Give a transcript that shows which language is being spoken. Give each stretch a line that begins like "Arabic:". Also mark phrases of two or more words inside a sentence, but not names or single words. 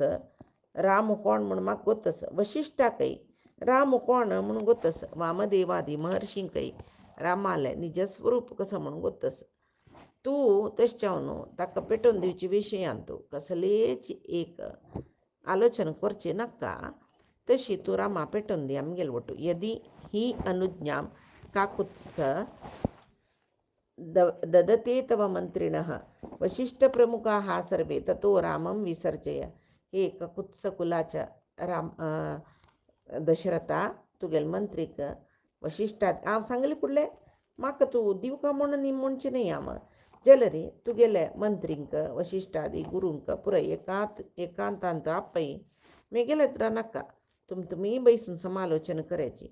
Konkani: राम कोण म्हणून म्हाका गोतस. वशिश्ठाकय राम कोण म्हणून गोतस. वामदेवादी महर्षींकय रामाले निज स्वरूप कसं म्हणून गोतस. तूं तशें ताका पेटोवन दिवचे विशयान तूं कसलेच एक आलोचन करचें नाका. तशी तूं रामा पेटोवन दी आमगेल वटू.
Sanskrit: यदि ही अनुज्ञां काकुत्स्थ ददते तव मंत्रिणः वशिष्ठप्रमुखाः सर्वे ततो रामं विसर्जय.
Konkani: हे ककुत्सकुलाच्या राम दशरथा तुगेल मंत्रीक वशिश्ठात हांव सांगलें कुडलें म्हाका तूं दिवका म्हणून म्हणचें न्ही हांव जाल्यार तुगेले मंत्रींक वशिश्ठादी गुरूंक पुराय एकांतांत आपय मेगेले नाका तुमी बैसून समालोचन करायची.